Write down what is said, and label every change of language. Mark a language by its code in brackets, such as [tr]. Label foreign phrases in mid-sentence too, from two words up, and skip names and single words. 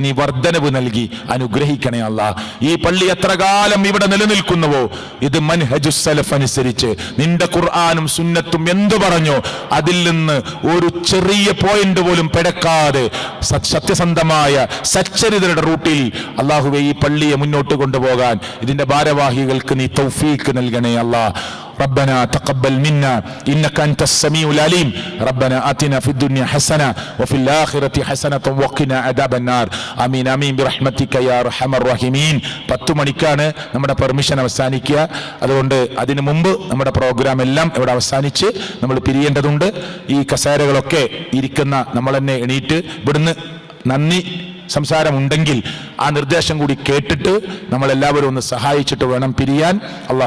[ml] നീ വർധനവ് നൽകി അനുഗ്രഹിക്കണേ ഈ പള്ളി എത്ര കാലം ഇവിടെ നിലനിൽക്കുന്നുവോ ഇത് [ar] منهج السلف [ml] അനുസരിച്ച് നിന്റെ ഖുർആനും സുന്നത്തും എന്തു പറഞ്ഞോ അതിൽ നിന്ന് ഒരു ചെറിയ പോയിന്റ് പോലും പിഴക്കാതെ സത്യസന്ധമായ സച്ചരിതരുടെ റൂട്ടിൽ അള്ളാഹുവേ ഈ പള്ളിയെ മുന്നോട്ട് കൊണ്ടുപോകാൻ ഇതിന്റെ ഭാരവാഹികൾക്ക് നീ തൗഫീഖ് നൽകണേ [ar] ربنا تقبل منا إنك أنت السميع العليم ربنا آتنا في الدنيا حسنة وفي الآخرة حسنة وقنا عذاب النار آمين آمين برحمتك يا أرحم الراحمين. [ml] 10 മണിക്കാണ് നമ്മുടെ പെർമിഷൻ അവസാനിക്കുക. അതുകൊണ്ട് അതിനു മുമ്പ് നമ്മുടെ പ്രോഗ്രാം എല്ലാം ഇവിടെ അവസാനിച്ച് നമ്മൾ പിരിയേണ്ടതുണ്ട്. ഈ കസേരകളൊക്കെ ഇരിക്കുന്ന നമ്മൾ തന്നെ എണീറ്റ് ഇവിടുന്ന് നന്ദി സംസാരമുണ്ടെങ്കിൽ ആ നിർദ്ദേശം കൂടി കേട്ടിട്ട് നമ്മൾ എല്ലാവരും ഒന്ന് സഹായിച്ചിട്ട് വേണം പിരിയാൻ.